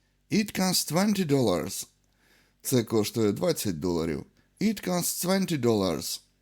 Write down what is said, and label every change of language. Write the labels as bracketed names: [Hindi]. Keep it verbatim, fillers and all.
[English] It costs twenty dollars. [Ukrainian] Це коштує двадцять доларів. [English] It costs twenty dollars.